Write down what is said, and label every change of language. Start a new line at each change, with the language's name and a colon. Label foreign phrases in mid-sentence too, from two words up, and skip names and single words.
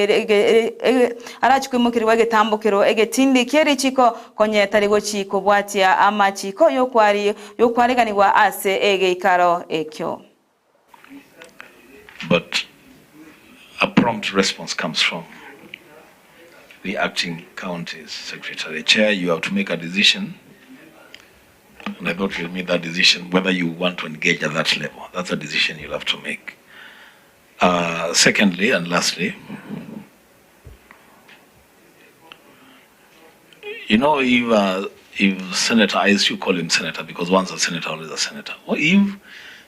Gusii: arachikwimukirwa getambukiro egetindi keri chiko konye tarigo chiko bwatia ama chiko yokwariganirwa ase egeikaro ekyo.
English: But a prompt response comes from the acting county secretary. The chair, you have to make a decision, and I thought you'll make that decision whether you want to engage at that level. That's a decision you'll have to make. Secondly and lastly, you know, if Senator, I used to call him Senator because once a Senator, always a Senator.